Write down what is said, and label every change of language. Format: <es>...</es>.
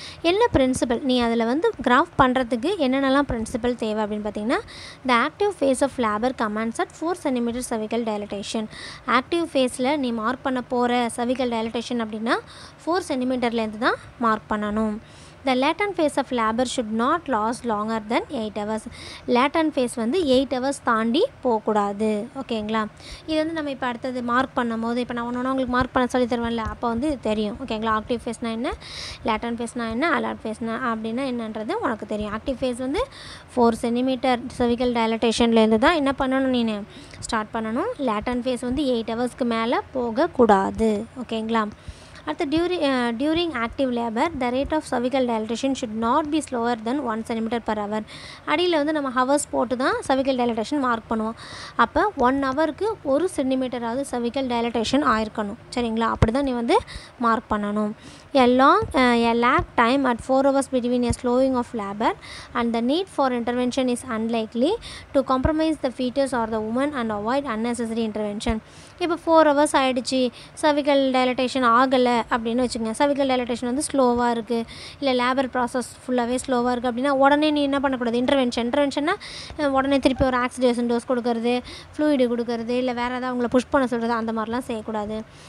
<ta>என்ன பிரின்சிபல் நீ அதில் வந்து கிராஃப் பண்ணுறதுக்கு என்னென்னலாம் பிரின்சிபல் தேவை அப்படின்னு பார்த்தீங்கன்னா,</ta> <en>The active phase of labour commands at 4 cm cervical dilatation.</en> <ta>Active ஃபேஸில் நீ மார்க் பண்ண போகிற cervical dilatation அப்படின்னா 4 cm தான் மார்க் பண்ணணும்.</ta> <en>The latent phase of labor should not last longer than 8 hours.</en> <ta>latent phase வந்து 8 hours தாண்டி போகக்கூடாது. ஓகேங்களா? இது வந்து நம்ம இப்போ அடுத்தது மார்க் பண்ணும்போது இப்போ நான் ஒன்று உங்களுக்கு மார்க் பண்ண சொல்லி தருவேன்ல, அப்போ வந்து இது தெரியும். ஓகேங்களா? ஆக்டிவ் ஃபேஸ்னால் என்ன, லேட்டன் ஃபேஸ்னால் என்ன, அலர்ட் ஃபேஸ்னா அப்படின்னா என்னன்றது உனக்கு தெரியும். ஆக்டிவ் ஃபேஸ் வந்து 4 சென்டிமீட்டர் cervical dilatation தான் என்ன பண்ணணும், நீ ஸ்டார்ட் பண்ணணும். லேட்டன் ஃபேஸ் வந்து 8 ஹவர்ஸ்க்கு மேலே போகக்கூடாது. ஓகேங்களா?</ta> <en>அடுத்து during active labor the rate of cervical dilatation should not be slower than 1 centimeter per hour.</en> <ta>அடியில் வந்து நம்ம ஹவர்ஸ் போட்டு தான் cervical dilatation மார்க் பண்ணுவோம். அப்போ 1 ஹவருக்கு 1 சென்டிமீட்டராவது cervical dilatation ஆயிருக்கணும். சரிங்களா? அப்படி தான் நீ வந்து மார்க் பண்ணணும்.</ta> <en>A lag time at 4 hours between a slowing of labor and the need for intervention is unlikely to compromise the fetus or the woman and avoid unnecessary intervention.</en> <ta>இப்போ 4 hours ஆகிடுச்சு, cervical dilatation ஆகலை அப்படின்னு வச்சுக்கோங்க. cervical dilatation வந்து ஸ்லோவாக இருக்குது, இல்லை labour process ஃபுல்லாகவே ஸ்லோவாக இருக்குது அப்படின்னா உடனே நீ என்ன பண்ணக்கூடாது, இன்டர்வென்ஷன்னா உடனே திருப்பி ஒரு ஆக்சிடேஷன் டோஸ் கொடுக்கறது, ஃப்ளூயிடு கொடுக்கறது, இல்லை வேறு ஏதாவது அவங்கள புஷ் பண்ண சொல்கிறது, அந்த மாதிரிலாம் செய்யக்கூடாது.</ta>